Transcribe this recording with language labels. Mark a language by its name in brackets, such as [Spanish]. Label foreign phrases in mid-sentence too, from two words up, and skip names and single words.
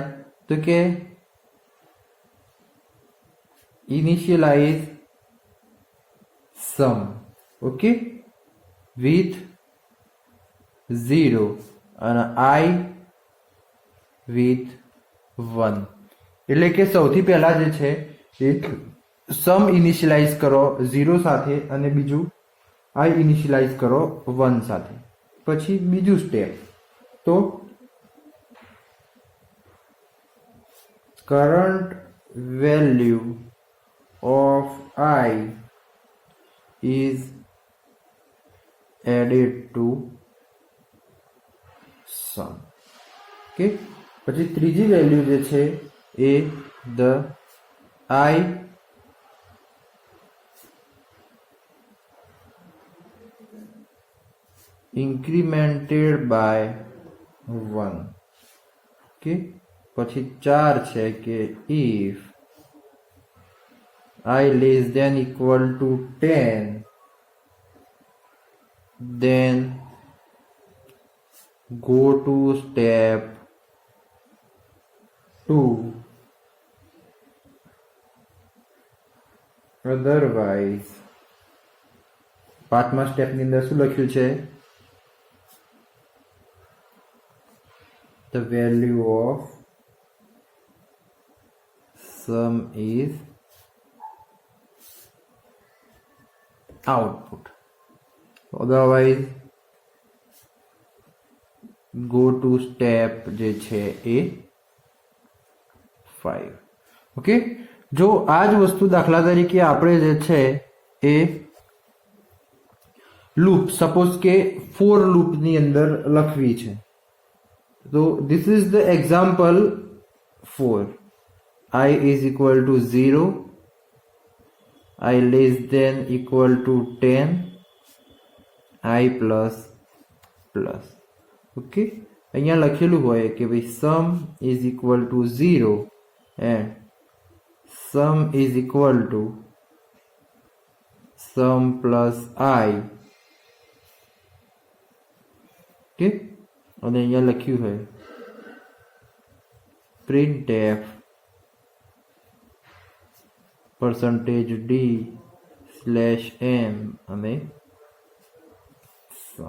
[Gujarati] તો કે [English] initialize sum, okay, with 0 અને i with 1. [Gujarati] એટલે કે સૌથી પહેલા જે છે એક [English] sum initialize [Gujarati] કરો 0 સાથે અને બીજું [English] i initialize [Gujarati] કરો 1 સાથે. પછી બીજું સ્ટેપ, તો [English] current value of I is added to sum. [Gujarati] Okay, પછી ત્રીજી વેલ્યુ જે છે એ [English] the I incremented by 1. Okay, [Gujarati] પછી 4 છે કે [English] if I less than equal to 10, then go to step 2, otherwise. [Gujarati] પાંચમા સ્ટેપ ની અંદર શું લખ્યું છે? [English] The value of sum is output, otherwise go to step [Gujarati] જે છે એ [English] 5. [Gujarati] ઓકે, જો આ જ વસ્તુ દાખલા તરીકે આપણે જે છે એ [English] loop suppose [Gujarati] કે [English] for loop [Gujarati] ની અંદર લખવી છે, તો [English] this is the example 4. I is equal to 0, I less than equal to 10, I plus plus. Okay, [Gujarati] અહીંયા લખેલું હોય કે ભાઈ [English] sum is equal to 0 and sum is equal to sum plus I. [Gujarati] Okay, અને અહીંયા લખ્યું હોય printf %d/m અને sum.